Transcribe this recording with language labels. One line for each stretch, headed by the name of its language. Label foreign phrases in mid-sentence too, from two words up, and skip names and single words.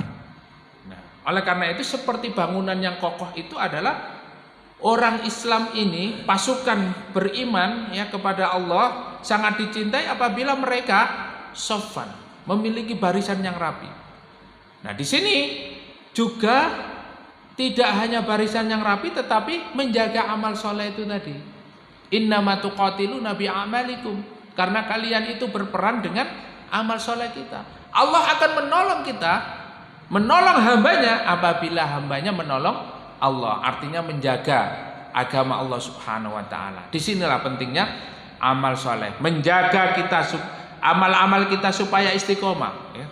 Indonesian: Nah, oleh karena itu seperti bangunan yang kokoh itu adalah orang Islam ini, pasukan beriman, ya, kepada Allah sangat dicintai apabila mereka sofan, memiliki barisan yang rapi. Nah, di sini juga tidak hanya barisan yang rapi, tetapi menjaga amal soleh itu tadi.
Arabic: إنما تقاتلون بأعمالكم,
Indonesian: karena kalian itu berperan dengan amal soleh kita. Allah akan menolong kita, menolong hambanya apabila hambanya menolong Allah. Artinya menjaga agama Allah
Arabic: سبحانه وتعالى.
Indonesian: Disinilah pentingnya amal soleh, menjaga kita amal-amal kita supaya istiqomah, ya.